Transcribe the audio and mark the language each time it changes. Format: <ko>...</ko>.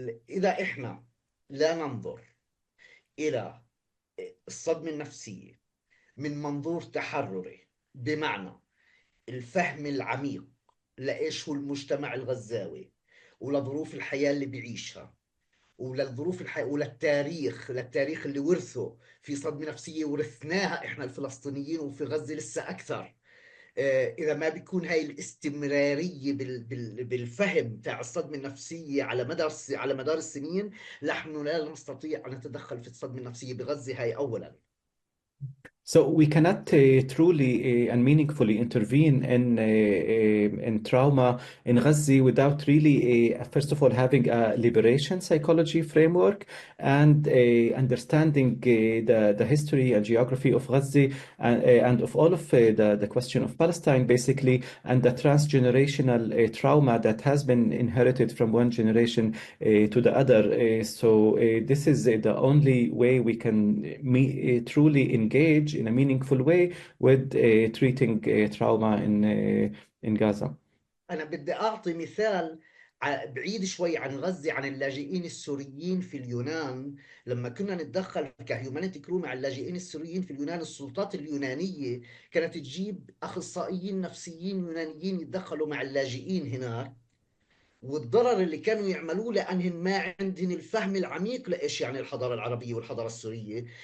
<ar>إذا إحنا لا ننظر إلى الصدمة النفسية من منظور تحرري، بمعنى الفهم العميق لإيش هو المجتمع الغزاوي ولظروف الحياة اللي بيعيشها وللظروف للتاريخ اللي ورثه في صدمة نفسية ورثناها إحنا الفلسطينيين وفي غزة لسه أكثر. إذا ما بيكون هاي الاستمرارية بالفهم تاع الصدمة النفسية على مدار السنين، نحن لا نستطيع أن نتدخل في الصدمة النفسية بغزة. هاي أولاً.</ar> <en>So we cannot truly and meaningfully intervene in trauma in Gaza without really, first of all, having a liberation psychology framework and understanding the history and geography of Gaza and of all of the question of Palestine, basically, and the transgenerational trauma that has been inherited from one generation to the other. So this is the only way we can truly engage in a meaningful way with treating trauma in Gaza.</en> <ar>أنا بدي أعطي مثال بعيد شوي عن غزة، عن اللاجئين السوريين في اليونان. لما كنا نتدخل كهيومانيتي كرو مع اللاجئين السوريين في اليونان، السلطات اليونانية كانت تجيب أخصائيين نفسيين يونانيين يتدخلوا مع اللاجئين هناك، والضرر اللي كانوا يعملوه لأنهم ما عندهم الفهم العميق لإيش يعني الحضارة العربية والحضارة السورية.</ar>